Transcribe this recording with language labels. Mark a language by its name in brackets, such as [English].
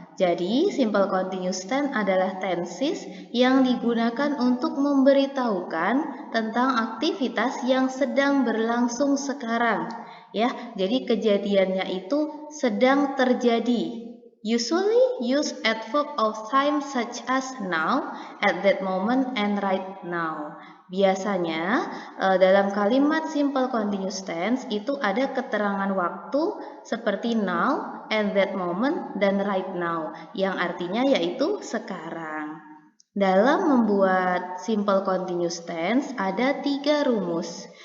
[Indonesian] Jadi, simple continuous tense adalah tenses yang digunakan untuk memberitahukan tentang aktivitas yang sedang berlangsung sekarang. Ya, jadi kejadiannya itu sedang terjadi. [English] Usually used at verb of time such as now, at that moment, and right now. [Indonesian] Biasanya dalam kalimat simple continuous tense itu ada keterangan waktu seperti now, at that moment, dan right now, yang artinya yaitu sekarang. Dalam membuat simple continuous tense ada 3 rumus.